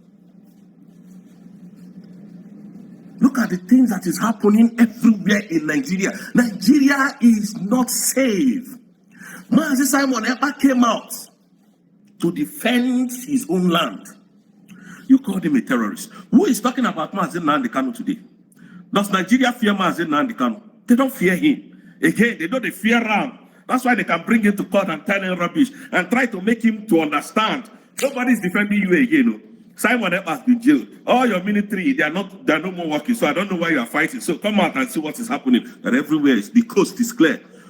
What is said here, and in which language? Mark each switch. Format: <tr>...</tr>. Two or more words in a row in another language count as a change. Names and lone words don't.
<en>Look at the things that is happening everywhere in Nigeria. Nigeria is not safe. Mazi Simon Ekpa came out to defend his own land. You called him a terrorist. Who is talking about Mazi Nnamdi Kanu today? Does Nigeria fear Mazi Nnamdi Kanu? They don't fear him. Again, they don't fear Ram. That's why they can bring him to court and tell him rubbish and try to make him to understand. Nobody's defending you again. Simon Ekpa has been jailed. All your military, they are no more working. So I don't know why you are fighting. So come out and see what is happening. And everywhere, the coast is clear.</en>